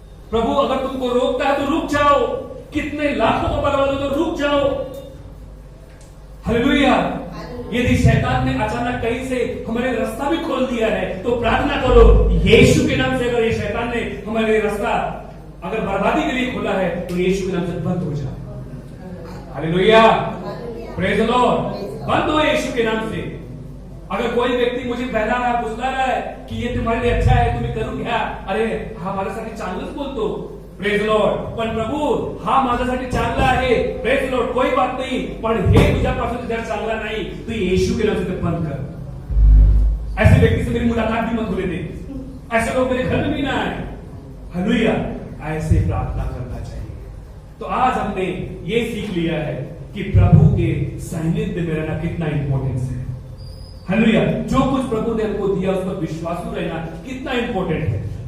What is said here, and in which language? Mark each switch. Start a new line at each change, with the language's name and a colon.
Hindi: प्रभु अगर तुमको रोकता है तो रुक जाओ, कितने लाखों को बर्बाद हो तो रुक जाओ। हालेलुया। यदि शैतान ने अचानक कहीं से हमारे रास्ता भी खोल दिया है तो प्रार्थना करो यीशु के नाम से। अगर ये शैतान ने हमारे रास्ता अगर बर्बादी के लिए खोला है तो यीशु के नाम से बंद हो जाए। हालेलुया।
English: Praise the Lord.
Hindi: बंद हो यीशु के नाम से। अगर कोई व्यक्ती मुझे बहला रहा है, बुसला रहा है कि ये तुम्हारे लिए अच्छा है, तुम्हें
Marathi: करू घ्या, अरे हा माझ्यासाठी चांगलंच बोलतो,
Hindi: प्रेज लॉर्ड,
Marathi: पण प्रभू हा माझ्यासाठी चांगला आहे,
Hindi: प्रेज लॉर्ड, कोई बात नहीं,
Marathi: पण हे तुझ्यापासून जर चांगला नाही
Hindi: तो यीशु के नाम से बंद कर। ऐसे व्यक्ति से मेरी मुलाकात भी मत होने दे, ऐसे लोग मेरे घर में भी ना आए। हालेलुया। ऐसे प्रार्थना करना चाहिए। तो आज हमने ये सीख लिया है कि प्रभु के सानिध्य में रहना कितना इंपॉर्टेंस है। हालेलुया। जो कुछ प्रभु ने हमको दिया उस पर विश्वासु रहना कितना इंपॉर्टेंट है।